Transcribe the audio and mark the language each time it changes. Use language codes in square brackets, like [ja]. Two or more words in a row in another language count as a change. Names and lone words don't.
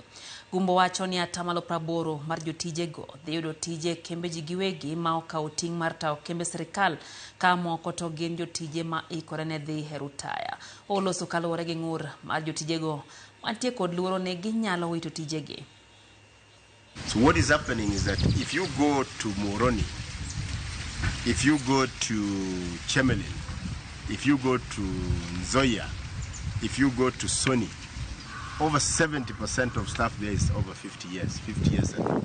[luo] Gumbo wacho ni 80% mar jotijego dhi yudo tije kembe ji giwegi ma okawo ting' mar tawo kembe sirikal ka moko to gin jotije ma ikore ne dhi e rutaya. Oloso kaluwore gi ng'ur mar jotijego mantie kod luoro ni ginyalo wito tijegi. [en] So what is happening is that if you go to Moroni, if you go to Chemelin, if you go to Nzoia, if you go to Sony, over 70% of staff there is over 50 years and over.